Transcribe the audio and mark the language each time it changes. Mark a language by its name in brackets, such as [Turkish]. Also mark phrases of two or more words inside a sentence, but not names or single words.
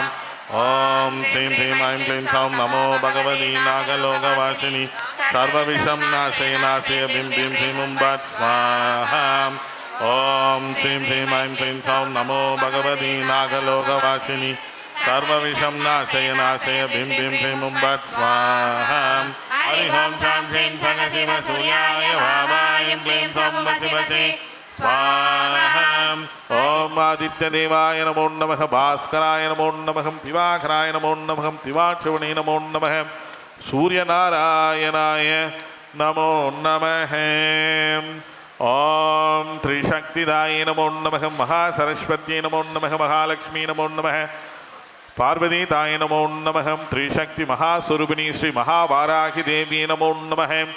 [Sanskrit] ओम् श्रीम् ह्रीम् ऐम् क्लीम् साम् नमो भगवति नागलोकवासिनि सर्वविषम् नाशय नाशय पिम् पिम् ह्रीम् फट् स्वाहाम्. ओम् श्रीम् ह्रीम् ऐम् क्लीम् साम् नमो भगवति नागलोकवासिनि सर्वविषम् नाशय नाशय पिम् पिम् ह्रीम् फट् स्वाहाम्. हरि ओम् साम् श्रीम् शङ्ख शिव सूर्याय वामाय क्लीम् साम् शिवसे स्वाहाम. ओम आदित्य देवाय नमो नमः, भास्कराय नमो नमः, दिवाकराय नमो नमः, दिवाश्रवणे नमो नमः, सूर्य नारायणाय नमो नमः. ओम त्रिशक्तिदाय नमो नमः, महासरस्वत्यै नमो नमः, महालक्ष्मी नमो नमः, पार्वतीदाय नमो नमः, त्रिशक्ति महास्वरूपिणी श्री महावाराहि देवी नमो नमः.